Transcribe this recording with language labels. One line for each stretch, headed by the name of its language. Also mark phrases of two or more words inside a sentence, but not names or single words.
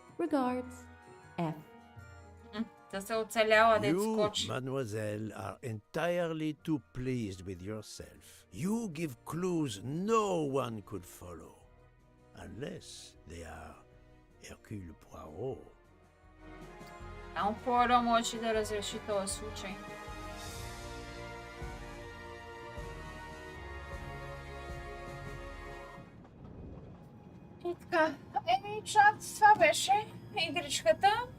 English: Regards, F. You, mademoiselle, are entirely too pleased with yourself. You give clues no one could follow, unless they are Hercule Poirot.
Bulgarian: Само Poirot може да разреши този случай. И така, чат, това беше игричката.